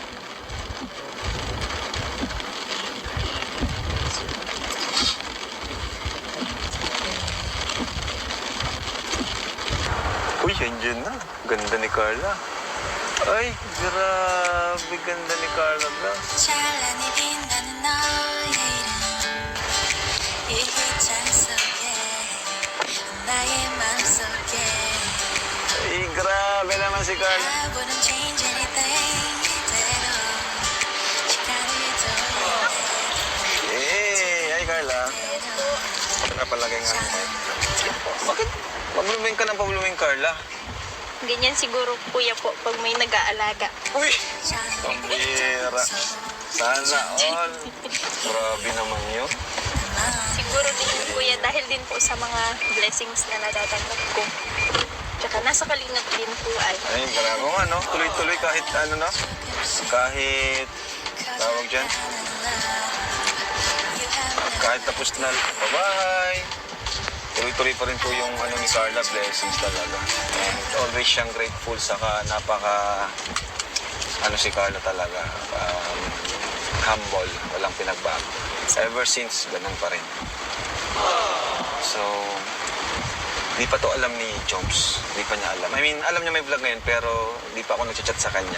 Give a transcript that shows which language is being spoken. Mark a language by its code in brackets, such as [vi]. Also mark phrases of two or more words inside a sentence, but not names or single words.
[tl] Uy, andyan na. Ganda ni Carla. Ay, grabe ganda ni Carla bro. [ko] 찬란히 빛나는 너의 이름 이 희찬 속에 나의 맘속에 [tl] Ay, grabe naman si Carla. [en] I wouldn't change anything [ko] 이대로 시간을 돌려 [tl] Ay Carla. Ano ka palagay nga naman? Bakit? Pabuluming ka ng pabuluming, Carla. Ganyan siguro kuya po pag may nag-aalaga. Uy! Pambira. Sana all. Grabe naman yun. Siguro din kuya dahil din po sa mga blessings na natatanggap ko. Tsaka nasa kalingap din po ay. Ay, grabe nga, no? Tuloy-tuloy kahit ano, no? Kahit, tawag dyan, kahit tapos na pabahay. Tuloy-tuloy pa rin po yung ano ni Carla, blessings talaga. [en] And always [tl] siyang grateful, saka napaka, ano si Carla talaga, humble, walang pinagbago. [en] Ever since, [tl] ganun pa rin. So, di pa to alam ni Joms. Di pa niya alam. [en] I mean, [tl] alam niya may vlog ngayon, pero di pa ako nag-chat sa kanya.